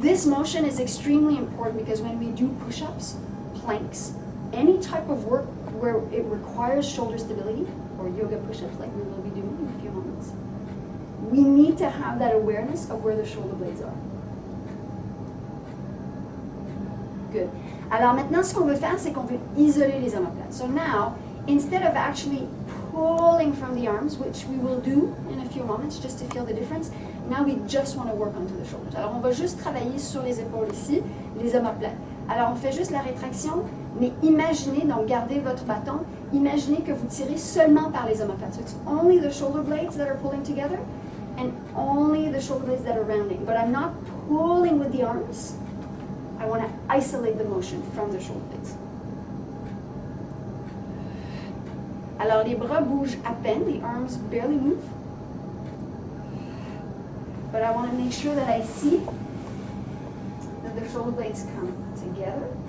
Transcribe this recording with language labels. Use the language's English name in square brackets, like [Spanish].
[English] This motion is extremely important because when we do push-ups, planks, any type of work where it requires shoulder stability, or yoga push-ups like we will be doing in a few moments, we need to have that awareness of where the shoulder blades are. Good. [French] Alors maintenant, ce qu'on veut faire, c'est qu'on veut isoler les omoplates. [English] So now, instead of actually pulling from the arms, which we will do in a few moments just to feel the difference, now we just want to work onto the shoulders. [French] Alors on va juste travailler sur les épaules ici, les omoplates. Alors on fait juste la rétraction, mais imaginez, donc gardez votre bâton, imaginez que vous tirez seulement par les omoplates. [English] So it's only the shoulder blades that are pulling together and only the shoulder blades that are rounding. But I'm not pulling with the arms. I want to isolate the motion from the shoulder blades. [French] Alors les bras bougent à peine, [English] the arms barely move. But I want to make sure that I see that the shoulder blades come together.